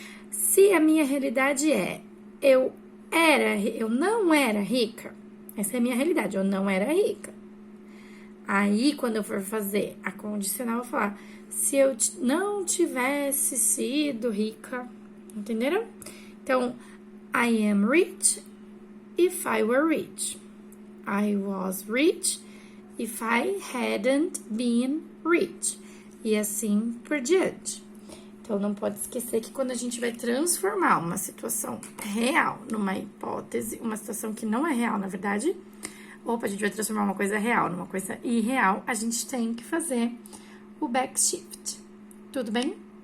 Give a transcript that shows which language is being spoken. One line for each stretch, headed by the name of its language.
Portuguese: Se a minha realidade é eu não era rica, essa é a minha realidade, eu não era rica. Aí, quando eu for fazer a condicional, eu vou falar se eu não tivesse sido rica, entenderam?
English: Então, I am rich if I were rich. I was rich if I hadn't been rich.
Portuguese: E assim por diante. Então, não pode esquecer que quando a gente vai transformar uma situação real numa hipótese, uma situação que não é real, na verdade, opa, a gente vai transformar uma coisa real numa coisa irreal, a gente tem que fazer o backshift. Tudo bem?